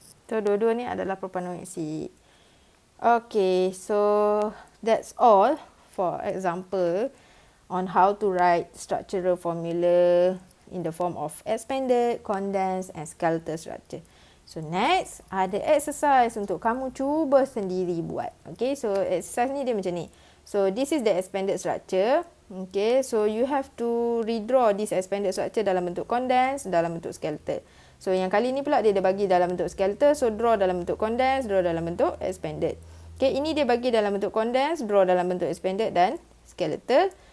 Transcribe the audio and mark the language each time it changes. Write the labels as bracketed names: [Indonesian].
[Malay] So, dua-dua ni adalah propanoic acid. [English] Okay, so that's all for example on how to write structural formula in the form of expanded, condensed and skeletal structure. [Malay] So next, ada exercise untuk kamu cuba sendiri buat. Okay, so exercise ni dia macam ni. [English] So this is the expanded structure. Okay, so you have to redraw this expanded structure [Malay] dalam bentuk condensed, dalam bentuk skeletal. So yang kali ni pula dia bagi dalam bentuk skeletal. So draw dalam bentuk condensed, draw dalam bentuk expanded. Okay, ini dia bagi dalam bentuk condensed, draw dalam bentuk expanded dan skeletal.